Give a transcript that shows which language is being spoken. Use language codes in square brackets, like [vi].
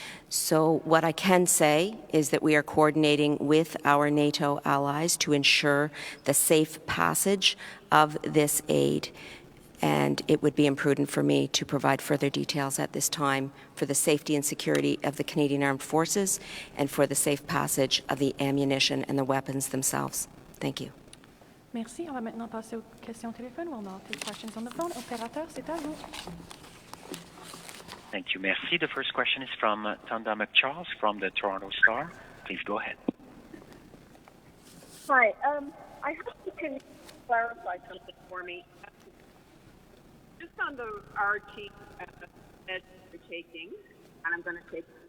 [en] So what I can say is that we are coordinating with our NATO allies to ensure the safe passage of this aid and it would be imprudent for me to provide further details at this time for the safety and security of the Canadian Armed Forces and for the safe passage of the ammunition and the weapons themselves. Thank you. [fr] Merci. On va maintenant passer aux questions téléphone. [en] We'll now take questions on the phone. [fr] Opérateur, c'est à vous. [en] Thank you. [fr] Merci. [en] The first question is from Tanda McCharles from the Toronto Star. Please go ahead. Hi. I hope you can clarify something for me. Just on the RT that you're taking, and I'm going to take.